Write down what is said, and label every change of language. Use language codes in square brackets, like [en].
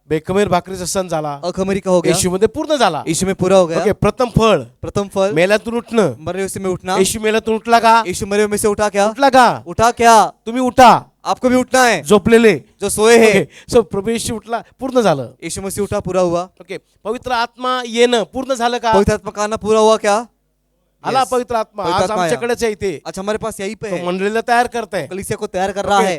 [mr] बेखमीर भाकरीचा सण झाला, [hi] अखमीरी का हो गया, [mr] येशू मध्ये पूर्ण झाला. [hi] यीशु में पूरा हो गया. [mr] ओके, प्रथम फळ, [hi] प्रथम फल, [mr] मेल्यातून उठणं. [hi] मरे हुए में उठना. [mr] येशू मेल्यातून उठला का? [hi] यीशु मरे हुए में से उठा क्या? [mr] उठला का? [hi] उठा क्या? [mr] तुम्ही उठा. [hi] आपको भी उठना है. [mr] झोपलेले [hi] जो सोए हैं, [mr] सो प्रभू येशू उठला, पूर्ण झालं. [hi] यीशु मसीह उठा, पूरा हुआ. [mr] ओके, पवित्र आत्मा येणं पूर्ण झालं का? [hi] पवित्र आत्मा का आना पूरा हुआ क्या? [mr] आला [en] Yes. [mr] पवित्र आत्मा. [hi] पवित्र आज आत्मा आया. [mr] आमच्याकडेच आहे इथे. [hi] अच्छा, हमारे पास यही पे तो है. [mr] मंडळीला तयार करताय. [hi] कलीसिया को तैयार कर रहा है.